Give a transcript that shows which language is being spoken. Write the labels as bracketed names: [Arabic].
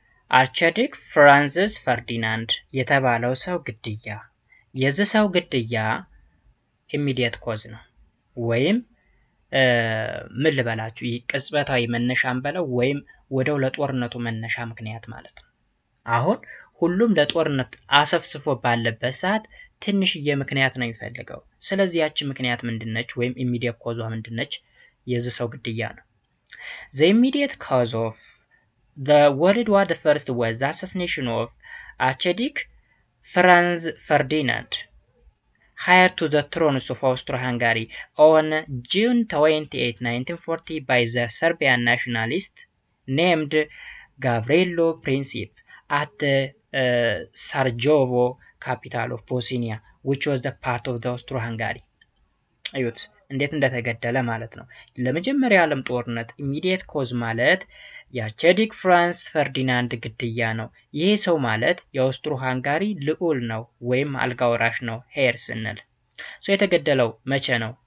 [Amharic] አርኪዲክ ፍራንዝስ ፈርዲናንድ የተባለው ሰው ግድያ። የዚህ ሰው ግድያ ኢሚዲየት ኮዝ ነው ወይም ምን ልበላችሁ ቅጽበታዊ መነሻን በለው ወይም ወደው ለጦርነቱ መነሻ ምክንያት ማለት ነው። አሁን ሁሉም ለጦርነት አሰፍስፎ ባለበት ሰዓት ትንሽዬ ምክንያት ነው የሚፈልገው። ስለዚህ ያቺ ምክንያት ምንድነች? ወይም ኢሚዲየት ኮዟ ምንድነች? የዚህ ሰው ግድያ ነው። [English] The immediate cause of the World War I was the assassination of Archduke Franz Ferdinand, heir to the throne of Austro-Hungary, on June 28, 1940 by the Serbian nationalist named Gavrilo Princip at Sarajevo, capital of Bosnia, which was the part of the Austro-Hungary. [Amharic] እዩት እንዴት እንደተገደለ ማለት ነው። ለመጀመሪያ ዓለም ጦርነት ኢሚዲየት ኮዝ ማለት የአርኪዲክ ፍራንስ ፈርዲናንድ ግድያ ነው። ይሄ ሰው ማለት የአውስትሮ ሃንጋሪ ልዑል ነው ወይም አልጋ ወራሽ ነው ሄር ስንል። የተገደለው መቼ ነው?